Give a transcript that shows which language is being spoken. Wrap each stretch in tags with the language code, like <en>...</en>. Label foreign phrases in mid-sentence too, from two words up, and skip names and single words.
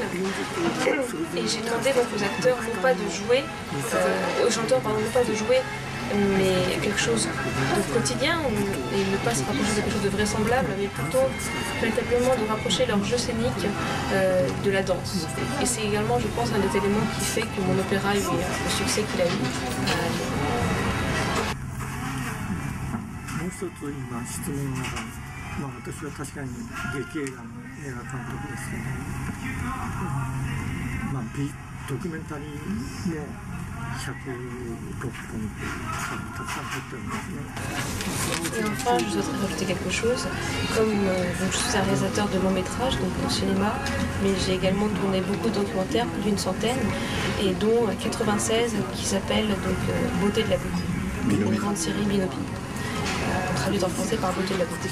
<fr>Et j'ai demandé donc aux acteurs non pas de jouer, aux chanteurs pardon, non pas de jouer, mais quelque chose de quotidien et ne pas se rapprocher de quelque chose de vraisemblable, mais plutôt véritablement de rapprocher leur jeu scénique de la danse. Et c'est également, je pense, un des éléments qui fait que mon opéra a eu le succès qu'il a eu.</fr> <ja>もう一つ今質問の中に、私は確かに劇映画の映画監督ですけど、ドキュメンタリーも106本たくさん入ってるんですね。</ja> <fr>Et enfin, je souhaiterais rajouter quelque chose. Comme donc, je suis un réalisateur de long métrage, donc au cinéma, mais j'ai également tourné beaucoup de documentaires, plus d'une centaine, et dont 96 qui s'appellent donc Beauté de la beauté, une grande série Binobi, traduite en français par Beauté de la beauté.</fr>